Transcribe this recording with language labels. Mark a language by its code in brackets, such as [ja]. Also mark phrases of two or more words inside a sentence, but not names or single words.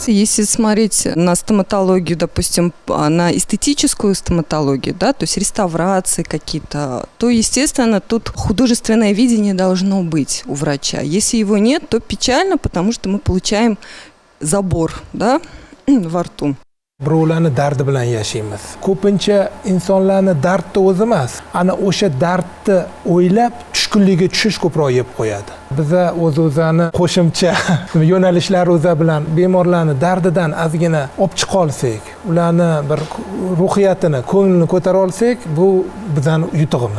[ru] Если смотреть на стоматологию, допустим, на эстетическую стоматологию, да, то есть реставрации какие-то, то, естественно, тут художественное видение должно быть у врача. Если его нет, то печально, потому что мы получаем забор, да, во рту. [uz] Birovlarni dardi bilan yashaymiz. Ko'pincha insonlarni dardni o'zi emas, ana o'sha dardni o'ylab tush tushkunlikka tushish ko'proq yeb qo'yadi. Biza o'z-o'zani qo'shimcha yo'nalishlar o'za bilan bemorlarni dardidan ozgina olib chiqa olsak, ularni bir ruhiyatini, ko'nglini ko'tara olsak, bu bizani yutug'imiz.